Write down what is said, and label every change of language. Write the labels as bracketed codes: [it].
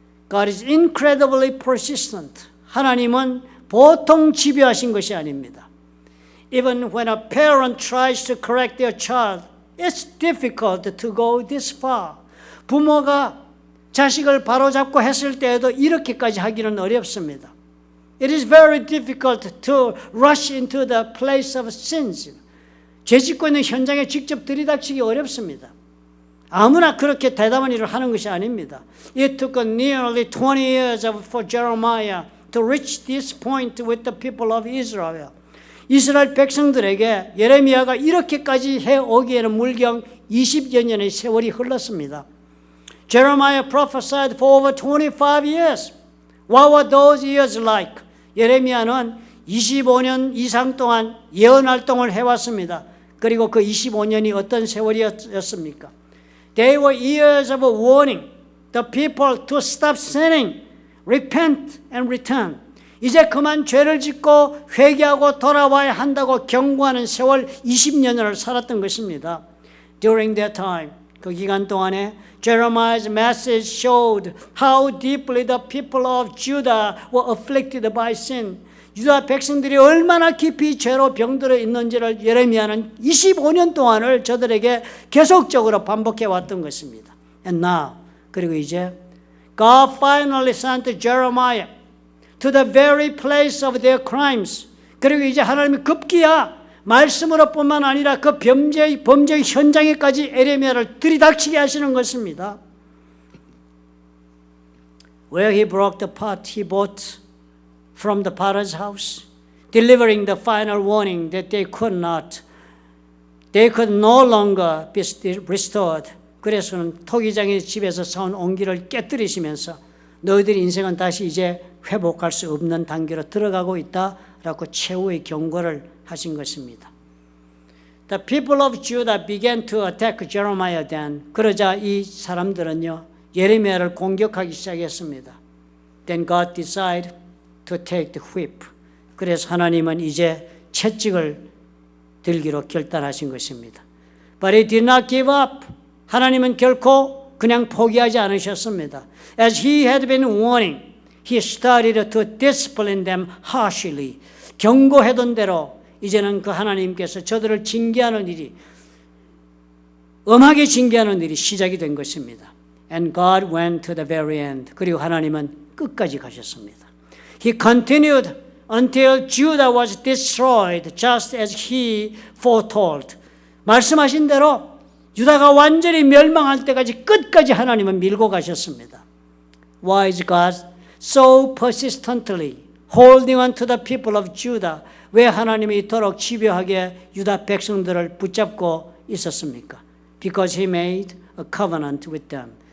[en] God is incredibly persistent. [ko] 하나님은 보통 집요하신 것이 아닙니다. [en] Even when a parent tries to correct their child, it's difficult to go this far. [ko] 부모가 자식을 바로잡고 했을 때에도 이렇게까지 하기는 어렵습니다. [en] It is very difficult to rush into the place of sins. [ko] 죄 짓고 있는 현장에 직접 들이닥치기 어렵습니다. 아무나 그렇게 대담한 일을 하는 것이 아닙니다. [en] It took nearly 20 years for Jeremiah to reach this point with the people of Israel. [ko] 이스라엘 백성들에게 예레미야가 이렇게까지 해오기에는 물경 20여 년의 세월이 흘렀습니다. [en] Jeremiah prophesied for over 25 years. What were those years like? [ko] 예레미야는 25년 이상 동안 예언 활동을 해왔습니다. 그리고 그 25년이 어떤 세월이었습니까? [en] They were years of warning the people to stop sinning, repent and return. [ko] 이제 그만 죄를 짓고 회개하고 돌아와야 한다고 경고하는 세월 20년을 살았던 것입니다. [en] During that time, [ko] 그 기간 동안에 [en] Jeremiah's message showed how deeply the people of Judah were afflicted by sin. [ko] 유다 백성들이 얼마나 깊이 죄로 병들어 있는지를 예레미야는 25년 동안을 저들에게 계속적으로 반복해 왔던 것입니다. [en] And now, [ko] 그리고 이제 [en] God finally sent Jeremiah to the very place of their crimes. [ko] 그리고 이제 하나님이 급기야 말씀으로 뿐만 아니라 그 범죄 현장에까지 예레미야를 들이닥치게 하시는 것입니다. [en] Where he broke the pot he bought from the potter's house, delivering the final warning that they could no longer be restored. [ko] 그래서는 토기장의 집에서 사온 옹기를 깨뜨리시면서 너희들의 인생은 다시 이제 회복할 수 없는 단계로 들어가고 있다라고 최후의 경고를 하신 것입니다. [en] The people of Judah began to attack Jeremiah then. [ko] 그러자 이 사람들은요 예레미야를 공격하기 시작했습니다. [en] Then God decided to take the whip. [ko] 그래서 하나님은 이제 채찍을 들기로 결단하신 것입니다. [en] But he did not give up. [ko] 하나님은 결코 그냥 포기하지 않으셨습니다. [en] As he had been warning, he started to discipline them harshly. [ko] 경고하던 대로 이제는 그 하나님께서 저들을 징계하는 일이 엄하게 징계하는 일이 시작이 된 것입니다. [en] And God went to the very end. [ko] 그리고 하나님은 끝까지 가셨습니다. [en] He continued until Judah was destroyed, just as he foretold. [ko] 말씀하신 대로 유다가 완전히 멸망할 때까지 끝까지 하나님은 밀고 가셨습니다. [en] Why is God so persistently holding on to the people of Judah? [ko] 왜 하나님이 이토록 집요하게 유다 백성들을 붙잡고 있었습니까? [en] Because he made a covenant with them.